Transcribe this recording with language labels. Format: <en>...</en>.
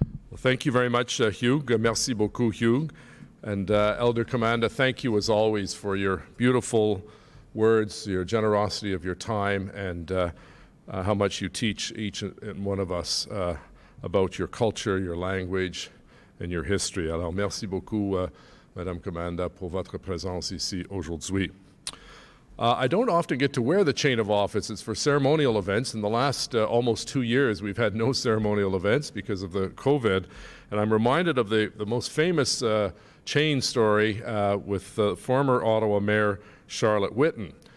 <en>Well, thank you very much, Hugh.</en> <fr>Merci beaucoup, Hugh.</fr> <en>And Elder Commander, thank you as always for your beautiful words, your generosity of your time, and how much you teach each and one of us about your culture, your language, and your history.</en> <fr>Alors, merci beaucoup, Madame Commanda, pour votre présence ici aujourd'hui.</fr> <en>I don't often get to wear the chain of office. It's for ceremonial events. In the last almost 2 years, we've had no ceremonial events because of the COVID. And I'm reminded of the most famous chain story with the former Ottawa Mayor, Charlotte Whitten.</en>